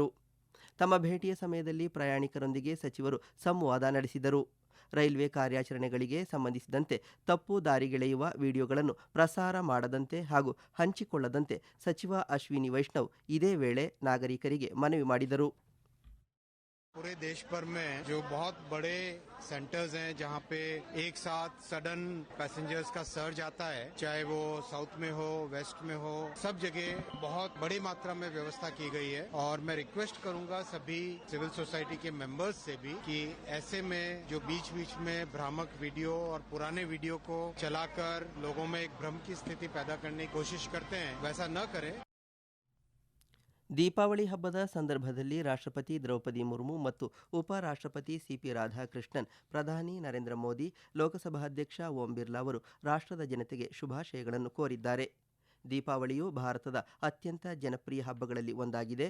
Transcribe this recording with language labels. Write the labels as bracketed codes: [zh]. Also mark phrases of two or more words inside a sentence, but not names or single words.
[kn] ತಮ್ಮ ಭೇಟಿಯ ಸಮಯದಲ್ಲಿ ಪ್ರಯಾಣಿಕರೊಂದಿಗೆ ಸಚಿವರು ಸಂವಾದ ನಡೆಸಿದರು. ರೈಲ್ವೆ ಕಾರ್ಯಾಚರಣೆಗಳಿಗೆ ಸಂಬಂಧಿಸಿದಂತೆ ತಪ್ಪು ದಾರಿಗೆಳೆಯುವ ವಿಡಿಯೋಗಳನ್ನು ಪ್ರಸಾರ ಮಾಡದಂತೆ ಹಾಗೂ ಹಂಚಿಕೊಳ್ಳದಂತೆ ಸಚಿವ ಅಶ್ವಿನಿ ವೈಷ್ಣವ್ ಇದೇ ವೇಳೆ ನಾಗರಿಕರಿಗೆ ಮನವಿ ಮಾಡಿದರು. [hi] पूरे देश भर में जो बहुत बड़े सेंटर्स हैं जहां पे एक साथ [en] sudden passengers [hi] का सर्ज आता है, चाहे वो साउथ में हो, वेस्ट में हो, सब जगह बहुत बड़ी मात्रा में व्यवस्था की गई है. और मैं रिक्वेस्ट करूंगा सभी [en] civil society [hi] के मेंबर्स से भी कि ऐसे में जो बीच बीच में भ्रामक वीडियो और पुराने वीडियो को चलाकर लोगों में एक भ्रम की स्थिति पैदा करने की कोशिश करते हैं, वैसा न करें. [kn] ದೀಪಾವಳಿ ಹಬ್ಬದ ಸಂದರ್ಭದಲ್ಲಿ ರಾಷ್ಟ್ರಪತಿ ದ್ರೌಪದಿ ಮುರ್ಮು ಮತ್ತು ಉಪರಾಷ್ಟ್ರಪತಿ ಸಿಪಿ ರಾಧಾಕೃಷ್ಣನ್, ಪ್ರಧಾನಿ ನರೇಂದ್ರ ಮೋದಿ, ಲೋಕಸಭಾಧ್ಯಕ್ಷ ಓಂ ಬಿರ್ಲಾ ಅವರು ರಾಷ್ಟ್ರದ ಜನತೆಗೆ ಶುಭಾಶಯಗಳನ್ನು ಕೋರಿದ್ದಾರೆ. ದೀಪಾವಳಿಯು ಭಾರತದ ಅತ್ಯಂತ ಜನಪ್ರಿಯ ಹಬ್ಬಗಳಲ್ಲಿ ಒಂದಾಗಿದೆ.